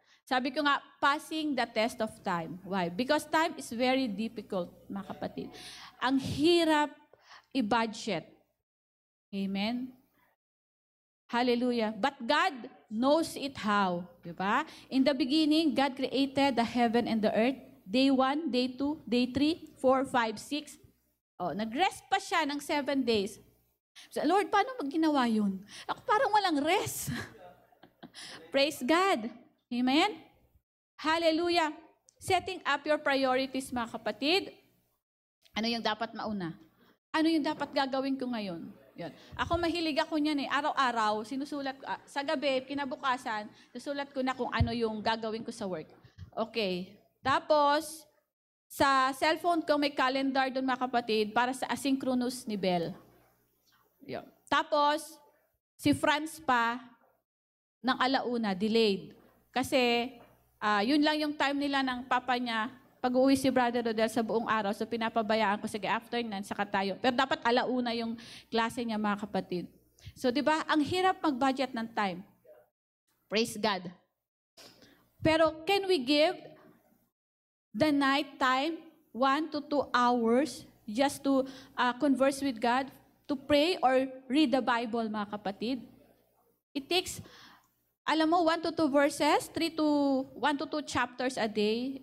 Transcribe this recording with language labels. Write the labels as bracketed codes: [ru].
[tl] Sabi ko nga, [en] passing the test of time. Why? Because time is very difficult, [tl] mga kapatid. Ang hirap i-budget. Amen? Hallelujah. [en] But God knows it how. [tl] Diba? [en] In the beginning, God created the heaven and the earth. Day 1, day 2, day 3, 4, 5, 6. [tl] Oh, nag-rest pa siya ng 7 days. So, Lord, paano ginawa yun? Ako parang walang rest. Praise God. Amen? Hallelujah. [en] Setting up your priorities, [tl] mga kapatid. Ano yung dapat mauna? Ano yung dapat gagawin ko ngayon? Yun. Ako mahilig ako niyan eh. Araw-araw, sinusulat ko. Sa gabi, kinabukasan, susulat ko na kung ano yung gagawin ko sa work. Okay. Tapos, sa cellphone ko may calendar doon, mga kapatid, para sa asynchronous ni Bell. Yun. Tapos, si Franz pa, ng alauna, delayed. Kasi, yun lang yung time nila ng papa niya, pag-uwi si Brother Rodel sa buong araw, so pinapabayaan ko, sige, after nan, saka tayo. Pero dapat alauna yung klase niya, mga kapatid. So, di ba, ang hirap mag-budget ng time. Praise God. [en] Pero, can we give the night time, 1 to 2 hours, just to converse with God, to pray or read the Bible, [tl] mga kapatid? [en] It takes, [tl] alam mo, [en] 1 to 2 verses, 1 to 2 chapters a day.